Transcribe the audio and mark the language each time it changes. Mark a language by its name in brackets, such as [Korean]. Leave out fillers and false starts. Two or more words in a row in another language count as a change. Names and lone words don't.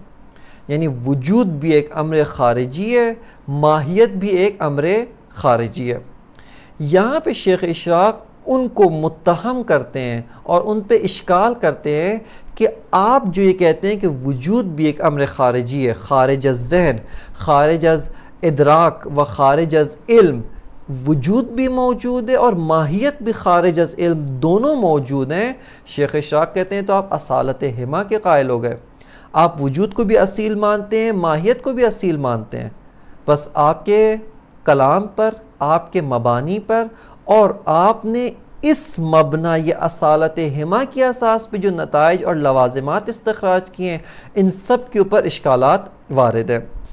[Urdu] یعنی وجود بھی ایک امر خارجی ہے، ماہیت بھی ایک امر خارجی ہے. یہاں پہ شیخ اشراق ان کو متہم کرتے ہیں اور ان پہ اشکال کرتے ہیں کہ آپ جو یہ کہتے ہیں کہ وجود بھی ایک امر خارجی ہے، [Persian] خارج از ذہن، خارج از ادراک و خارج از علم، [Urdu] وجود بھی موجود ہے اور ماہیت بھی خارج از علم، دونوں موجود ہیں۔ شیخ اشراق کہتے ہیں تو آپ اصالت ہما کے قائل ہو گئے، آپ وجود کو بھی اصیل مانتے ہیں، ماہیت کو بھی اصیل مانتے ہیں، بس آپ کے کلام پر، آپ کے مبانی پر، اور آپ نے اس مبنا یہ اصالت ہما کی اساس پہ جو نتائج اور لوازمات استخراج کیے ہیں، ان سب کے اوپر اشکالات وارد ہیں۔